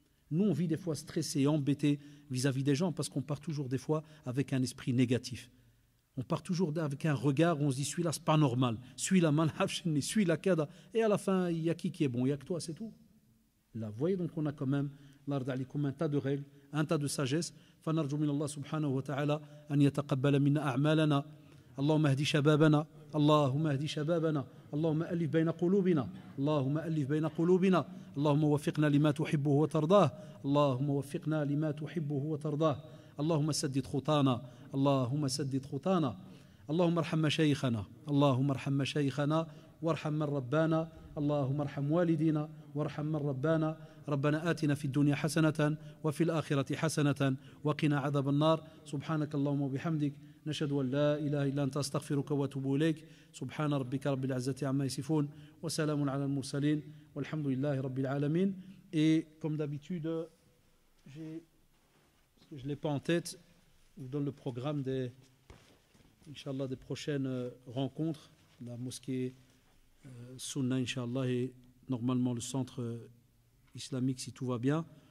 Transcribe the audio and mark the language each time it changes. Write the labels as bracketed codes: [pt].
[fr] Nous, on vit des fois stressé, embêté vis-à-vis des gens parce qu'on part toujours des fois avec un esprit négatif. On part toujours avec un regard où on se dit celui-là, c'est pas normal, celui-là, malhafshini, celui-là, kada. Et à la fin, il y a qui est bon, il y a que toi, c'est tout. Là, vous voyez, donc on a quand même, un tas de règles, un tas de sagesse. [ar] فنرجو من الله سبحانه وتعالى أن يتقبل منا أعمالنا اللهم اهدي شبابنا اللهم اهدي شبابنا اللهم ألف بين قلوبنا اللهم ألف بين قلوبنا اللهم وفقنا لما تحبه وترضاه اللهم وفقنا لما تحبه وترضاه اللهم سدد خطانا اللهم سدد خطانا اللهم ارحم مشايخنا اللهم ارحم مشايخنا وارحم من ربانا اللهم ارحم والدينا وارحم من ربانا ربنا آتنا في الدنيا حسنة وفي الآخرة حسنة وقنا عذاب النار سبحانك اللهم وبحمدك نشهد أن لا إله إلا أنت أستغفرك وأتوب إليك سبحان ربك رب العزة عما يصفون وسلام على المرسلين والحمد لله رب العالمين. [fr] Et comme d'habitude, parce que je ne l'ai pas en tête, je vous donne le programme Inch'Allah, des prochaines rencontres. La mosquée Sunna, Inch'Allah, et normalement le centre islamique, si tout va bien.